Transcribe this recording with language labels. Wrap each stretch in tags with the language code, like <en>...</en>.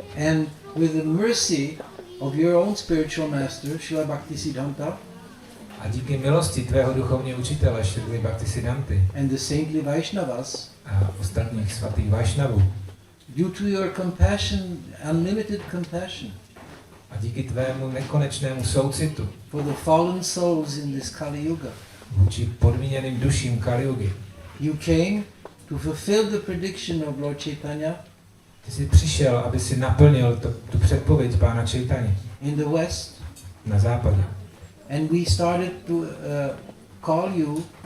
<en>And with the mercy of your own spiritual master, Srila Bhaktisiddhanta,</en> <cs>A díky milosti tvého duchovního učitele Šrily Bhaktisiddhanty</cs> <en>and the saintly Vaishnavas,</en> <cs>a ostatních svatých Vašnavů,</cs> <en>due to your compassion, unlimited compassion</en> <cs>a díky tvému nekonečnému soucitu</cs> <en>for the fallen souls in this Kali Yuga,</en> <cs>vůči podmíněným duším Kaliugy,</cs> <en>you came to fulfill the prediction of Lord Chaitanya</en> <cs>ty jsi přišel, aby si naplnil tu předpověď Pána Chaitanya</cs> <en>in the West,</en> <cs>na západě.</cs> <en>and we started to call you</en>